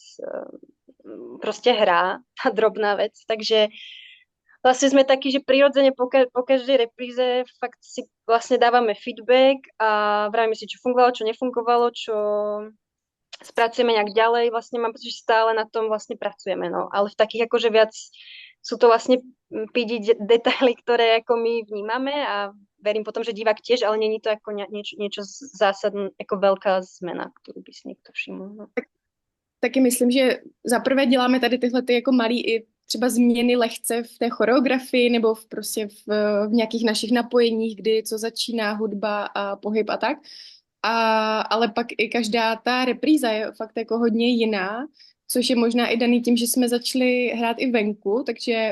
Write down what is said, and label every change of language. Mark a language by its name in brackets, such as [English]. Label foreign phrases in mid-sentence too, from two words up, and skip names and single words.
[Slovak] proste hrá, tá drobná vec, takže vlastne sme takí, že prirodzene po každej repríze fakt si vlastne dávame feedback a vravíme si, čo fungovalo, čo nefungovalo, čo spracujeme nejak ďalej, vlastne mám pocit, že stále na tom vlastne pracujeme, no. Ale v takých akože viac sú to vlastne PD detaily, ktoré ako my vnímame a verím potom, že divák tiež, ale není to ako niečo zásadné, ako veľká zmena, ktorú by si niekto všiml. No. [Czech] Taky myslím, že zaprvé děláme tady tyhle ty jako malý i třeba změny lehce v té choreografii nebo v nějakých našich napojeních, kdy co začíná hudba a pohyb a tak. Ale pak i každá ta repríza je fakt jako hodně jiná, což je možná i daný tím, že jsme začali hrát i venku, takže